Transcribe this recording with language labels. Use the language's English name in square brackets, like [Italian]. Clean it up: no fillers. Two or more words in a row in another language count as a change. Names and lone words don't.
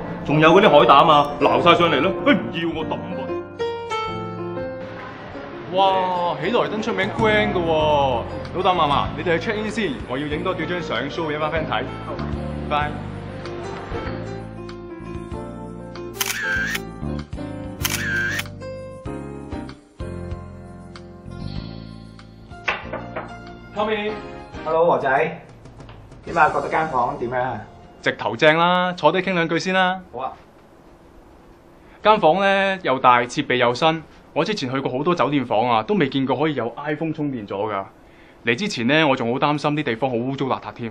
[Cantonese] 仲有嗰啲海膽啊，撈晒上嚟咧，唔要我抌喎！哇！喜來登出名 grand 嘅喎，老豆嫲嫲，你哋去 [English] check in [Cantonese] 先，我要影多幾張相 show 俾班 friend 睇。好， [English] 拜。Come in。 Hello， [Cantonese] 和仔，點啊？覺得間房點樣啊？直頭正啦，坐低傾兩句先啦。好啊。間房咧又大，設備又新。我之前去過好多酒店房啊，都未見過可以有 iPhone 充電咗㗎。嚟之前咧，我仲好擔心啲地方好污糟邋遢添。